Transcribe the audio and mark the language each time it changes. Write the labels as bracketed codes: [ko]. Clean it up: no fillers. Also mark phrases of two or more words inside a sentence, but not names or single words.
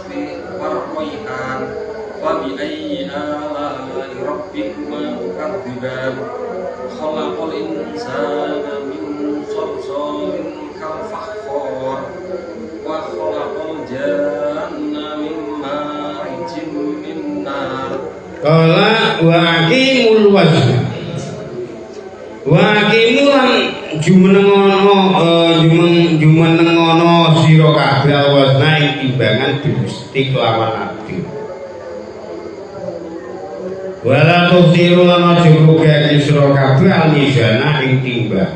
[ar] والريحان فبأي آلاء ربكما تكذبان خلق الإنسان من صلصال كالفخار وخلق الجن من مارج من نار قال وأقيموا الوزن [jv] lan jumenengono sira kabeh wasna ing timbangan Gusti kelawan adil. [ar] Wala tusiru [jv] lan aja rugekake sira kabeh al-mizana ing timbangan.